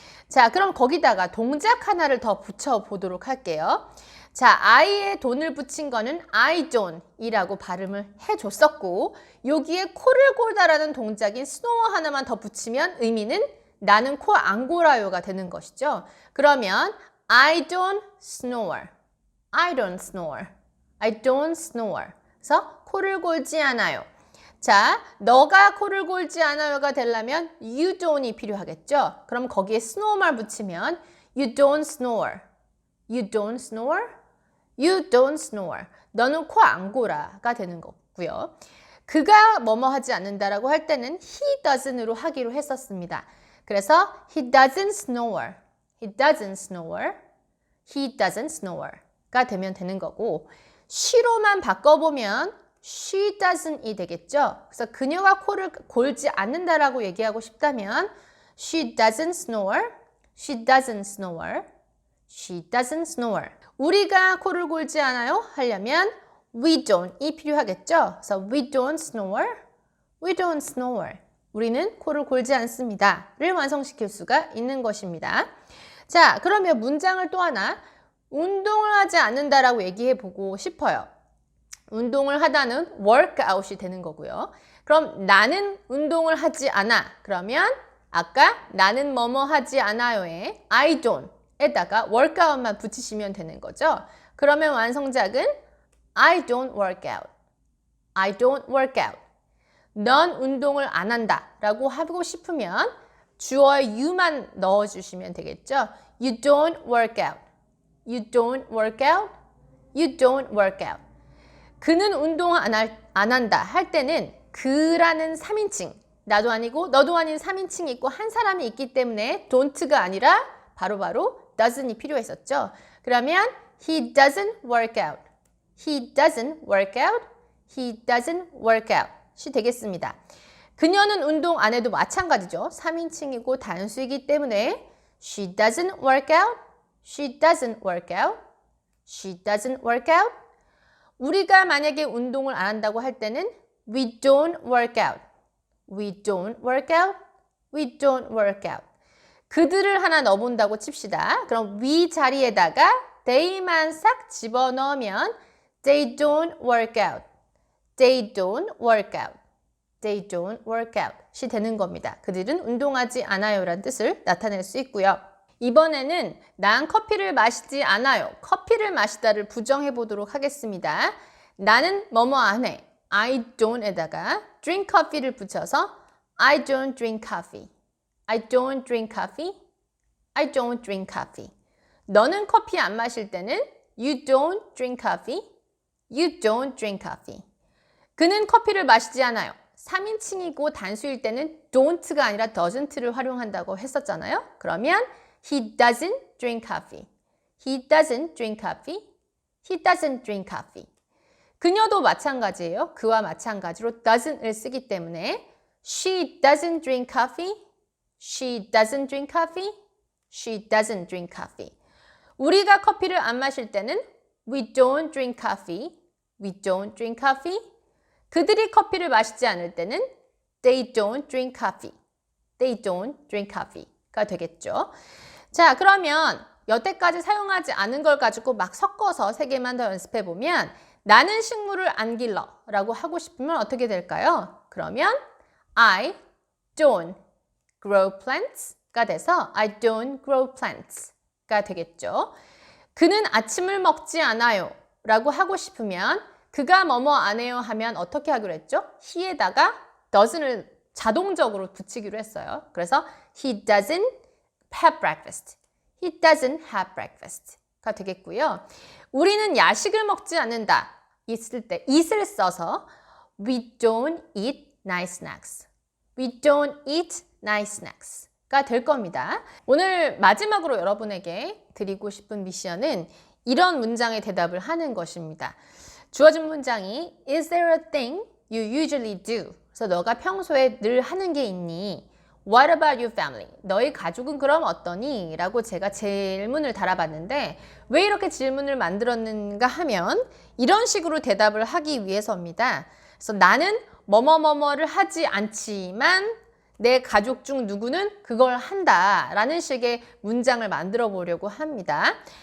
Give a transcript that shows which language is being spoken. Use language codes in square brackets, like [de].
[ko] 자, 그럼 거기다가 동작 하나를 더 붙여보도록 할게요. 자, I에 돈을 붙인 거는 [en] I don't [ko] 이라고 발음을 해줬었고 여기에 코를 골다라는 동작인 snore 하나만 더 붙이면 의미는 나는 코 안 골아요가 되는 것이죠. 그러면 [en] I don't snore, I don't snore, I don't snore. [ko] 그래서 코를 골지 않아요. 자, 너가 코를 골지 않아요가 되려면 you don't이 필요하겠죠? 그럼 거기에 [en] snore만 [ko] 붙이면 [en] you don't snore, you don't snore, you don't snore. [ko] 너는 코 안 골아가 되는 거고요. 그가 뭐뭐 하지 않는다라고 할 때는 [en] he doesn' [ko] 으로 하기로 했었습니다. 그래서 [en] he doesn't snore, he doesn't snore, he doesn't snore가 [ko] 되면 되는 거고 [en] she로만 [ko] 바꿔보면 [en] she doesn't이 [ko] 되겠죠. 그래서 그녀가 코를 골지 않는다라고 얘기하고 싶다면 [en] she doesn't snore, she doesn't snore, she doesn't snore. [ko] 우리가 코를 골지 않아요? 하려면 [en] we don't [ko] 이 필요하겠죠. [en] 그래서 we don't snore, we don't snore. [ko] 우리는 코를 골지 않습니다. 를 완성시킬 수가 있는 것입니다. 자, 그러면 문장을 또 하나 운동을 하지 않는다라고 얘기해 보고 싶어요. 운동을 하다는 workout이 되는 거고요. 그럼 나는 운동을 하지 않아. 그러면 아까 나는 뭐뭐 하지 않아요에 [en] I don't [ko] 에다가 workout만 붙이시면 되는 거죠. 그러면 완성작은 [en] I don't work out, I don't work out. [ko] 넌 운동을 안 한다 라고 하고 싶으면 주어의 you만 넣어주시면 되겠죠. [en] You don't work out, you don't work out, you don't work out. [ko] 그는 운동을 안 한다 할 때는 그라는 3인칭, 나도 아니고 너도 아닌 3인칭이 있고 한 사람이 있기 때문에 don't가 아니라 바로바로 doesn't이 필요했었죠. [en] 그러면 he doesn't work out, he doesn't work out, he doesn't work out [ko] 이 되겠습니다. 그녀는 운동 안 해도 마찬가지죠. 3인칭이고 단수이기 때문에 [en] she doesn't work out, she doesn't work out, she doesn't work out. [ko] 우리가 만약에 운동을 안 한다고 할 때는 [en] we don't work out, we don't work out, we don't work out. [ko] 그들을 하나 넣어본다고 칩시다. [en] 그럼 we [ko] 자리에다가 [en] they만 [ko] 싹 집어넣으면 [en] they don't work out, they don't work out, they don't work out [ko] 이 되는 겁니다. 그들은 운동하지 않아요 라는 뜻을 나타낼 수 있고요. 이번에는 난 커피를 마시지 않아요. 커피를 마시다를 부정해 보도록 하겠습니다. 나는 뭐뭐 안 해. [en] I don't [ko] 에다가 [en] drink coffee [ko] 를 붙여서 [en] I don't drink coffee, I don't drink coffee, I don't drink coffee. [ko] 너는 커피 안 마실 때는 [en] you don't drink coffee, you don't drink coffee. [ko] 그는 커피를 마시지 않아요. 3인칭이고 단수일 때는 don't가 아니라 doesn't를 활용한다고 했었잖아요. [en] 그러면 he doesn't drink coffee, he doesn't drink coffee, he doesn't drink coffee. [ko] 그녀도 마찬가지예요. 그와 마찬가지로 [en] doesn't을 [ko] 쓰기 때문에 [en] she doesn't drink coffee, she doesn't drink coffee, she doesn't drink coffee. [ko] 우리가 커피를 안 마실 때는 [en] we don't drink coffee, we don't drink coffee, [ko] 그들이 커피를 마시지 않을 때는 [en] they don't drink coffee. They don't drink coffee [ko] 가 되겠죠. 자, 그러면 여태까지 사용하지 않은 걸 가지고 막 섞어서 3개만 더 연습해 보면 나는 식물을 안 길러 라고 하고 싶으면 어떻게 될까요? 그러면 [en] I don't grow plants [ko] 가 돼서 [en] I don't grow plants [ko] 가 되겠죠. 그는 아침을 먹지 않아요 라고 하고 싶으면 그가 뭐뭐 안 해요 하면 어떻게 하기로 했죠? he에다가 doesn'을 자동적으로 붙이기로 했어요. 그래서 [en] he doesn't have breakfast. He doesn't have breakfast [ko] 가 되겠고요. 우리는 야식을 먹지 않는다. 있을 때 [en] it [ko] 을 써서 [en] we don't eat nice snacks. We don't eat nice snacks [ko] 가 될 겁니다. 오늘 마지막으로 여러분에게 드리고 싶은 미션은 이런 문장의 대답을 하는 것입니다. 주어진 문장이 [en] Is there a thing you usually do? [ko] 그래서 너가 평소에 늘 하는 게 있니? [en] What about your family? [ko] 너희 가족은 그럼 어떠니? 라고 제가 질문을 달아봤는데 왜 이렇게 질문을 만들었는가 하면 이런 식으로 대답을 하기 위해서입니다. 그래서 나는 뭐뭐뭐뭐를 하지 않지만 내 가족 중 누구는 그걸 한다 라는 식의 문장을 만들어 보려고 합니다.